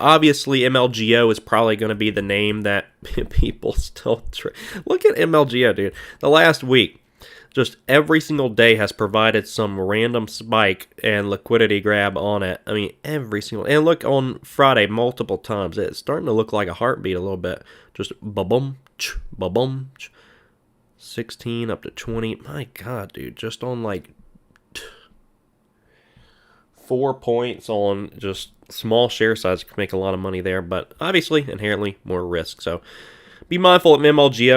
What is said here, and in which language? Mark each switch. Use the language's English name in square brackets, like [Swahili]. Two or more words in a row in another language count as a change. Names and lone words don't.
[English] Obviously, MLGO is probably going to be the name that people still look at MLGO, dude. The last week, just every single day has provided some random spike and liquidity grab on it. I mean, every single, and look on Friday multiple times. It's starting to look like a heartbeat a little bit. Just ba-bum, ba-bum. 16 up to 20. My God, dude. Just on like 4 points on just small share size. Could make a lot of money there, but obviously inherently more risk. So be mindful of MLGO.